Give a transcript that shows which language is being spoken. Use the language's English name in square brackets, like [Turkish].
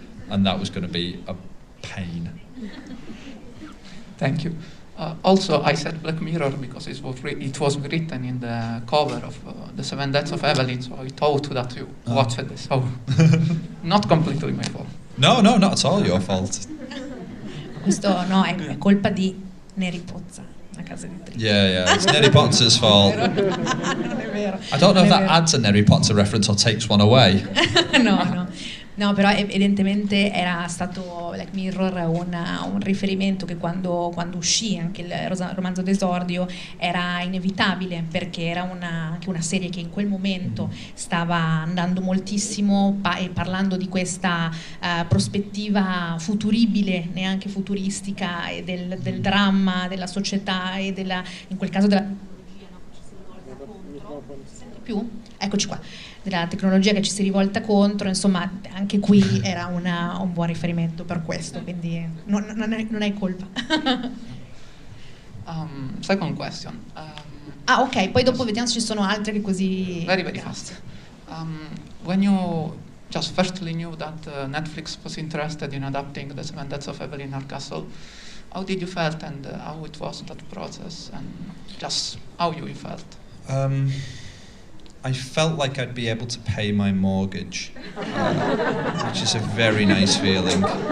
[English] And that was going to be a pain. Thank you. Also, I said Black Mirror because it was written in the cover of The Seven Deaths of Evelyn, so I thought that you watched it. So not completely my fault. No, not at all your fault. [Italian] Questo no, è colpa di Neri Pozza, la casa editrice. [English] Yeah, it's Neri Pozza's fault. [Italian] Non è vero. [English] I don't know if that adds a Neri Pozza reference or takes one away. [Italian] No, però evidentemente era stato Black Mirror un riferimento che quando uscì anche il romanzo d'esordio era inevitabile, perché era anche una serie che in quel momento stava andando moltissimo e parlando di questa prospettiva futuribile, neanche futuristica, e del dramma della società e in quel caso della eccoci qua, della tecnologia che ci si rivolta contro. Insomma, anche qui era un buon riferimento per questo, quindi non è colpa. [English] Second question. [Italian] Ok, poi dopo vediamo se ci sono altre che così... [English] Very fast. When you just firstly knew that Netflix was interested in adapting The Seven Deaths of Evelyn Hardcastle, how did you felt, and how it was that process, and just how you felt? I felt like I'd be able to pay my mortgage, which is a very nice feeling.